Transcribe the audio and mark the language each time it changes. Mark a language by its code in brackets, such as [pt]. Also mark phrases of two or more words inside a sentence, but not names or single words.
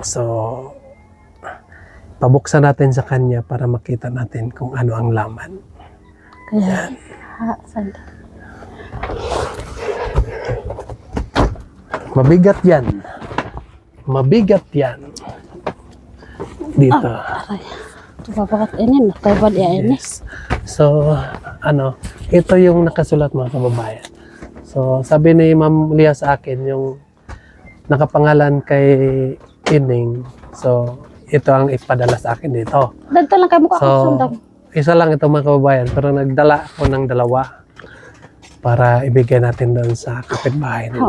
[tl] So, pabuksan natin sa kanya para makita natin kung ano ang laman. Kaya, mabigat yan. Mabigat yan. Dito. Babakat ini, nakabad ini. Yes. So, ito yung nakasulat, mga kababayan. So, sabi ni Ma'am Leah sa akin, yung nakapangalan kay Ining. So, ito ang ipadala sa akin dito. Dito lang kayo mukha So, isa lang ito, mga kababayan, pero nagdala ako ng dalawa para ibigay natin doon sa kapitbahay nila.